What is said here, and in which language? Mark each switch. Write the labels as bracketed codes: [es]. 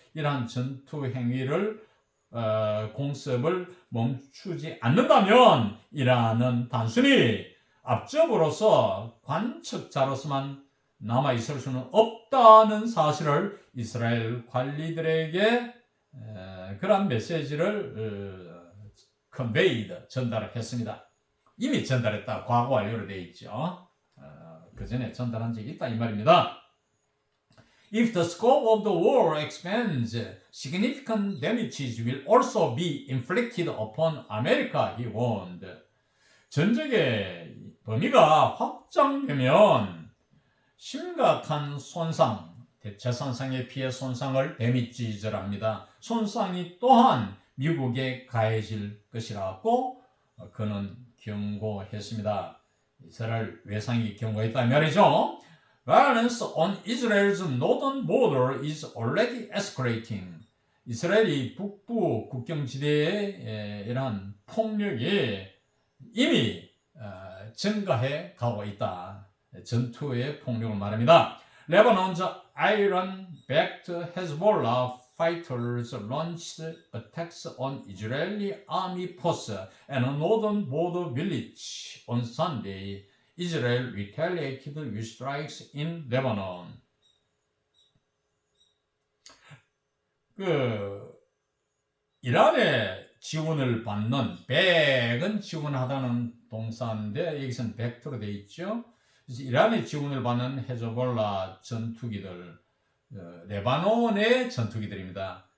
[ko] 이러한 전투 행위를 공습을 멈추지 않는다면 이란은 단순히 압접으로서 관측자로서만 남아있을 수는 없다는 사실을 이스라엘 관리들에게 그런 메시지를 conveyed, 전달을 했습니다. 이미 전달했다. 과거 완료로 되어 있죠. 그 전에 전달한 적이 있다 이 말입니다. [en] If the scope of the war expands, significant damages will also be inflicted upon America, he warned. [ko] 전쟁의 범위가 확장되면 심각한 손상, 재산상의 피해 손상을 데미지를 합니다. 손상이 또한 미국에 가해질 것이라고 그는 경고했습니다. 이스라엘 외상이 경고했다 말이죠. [en] Violence on Israel's northern border is already escalating. [ko] 이스라엘이 북부 국경지대의 이러한 폭력이 이미 증가해 가고 있다. 전투의 폭력을 말합니다. [en] Lebanon's Iran-backed Hezbollah fighters launched attacks on Israeli army posts and a northern border village on Sunday. Israel retaliated with strikes in Lebanon. [ko] 이란의 지원을 받는 백은 지원하다는 동사인데 여기서는 백토로 되어 있죠. 그래서 이란의 지원을 받는 헤즈볼라 전투기들, 레바논의 전투기들입니다.